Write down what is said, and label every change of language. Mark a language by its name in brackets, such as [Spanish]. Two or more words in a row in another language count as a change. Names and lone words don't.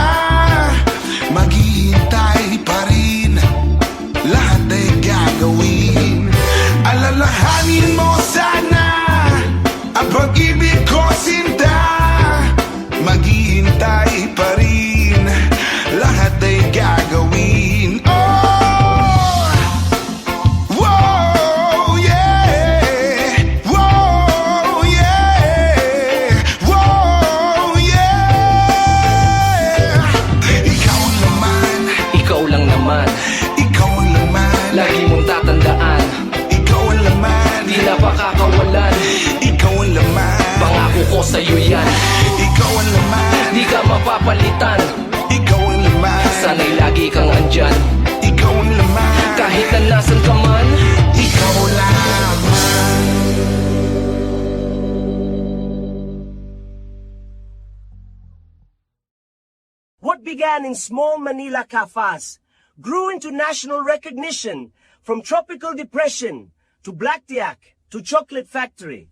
[Filipino] Maghihintay pa rin, lahat ay gagawin. Alalahanin mo sana ang pag-ibig ko, sinta. Maghihintay pa rin, lahat ay gagawin. [English] Oh, whoa, yeah. Whoa, yeah. Whoa, yeah. [Filipino] Ikaw naman, Ikaw lang naman, ikaw ang laman. lagi mong tatandaan, Ikaw ang laman, di na pakakawalan. ikaw ang laman. Pangako ko sa'yo yan, Ikaw ang laman, di ka mapapalitan. ikaw ang laman. Sana'y lagi kang andyan, Ikaw ang laman, kahit na nasan ka man. ikaw lamang. [English] What began in small Manila cafes grew into national recognition, from tropical depression to blackjack to chocolate factory.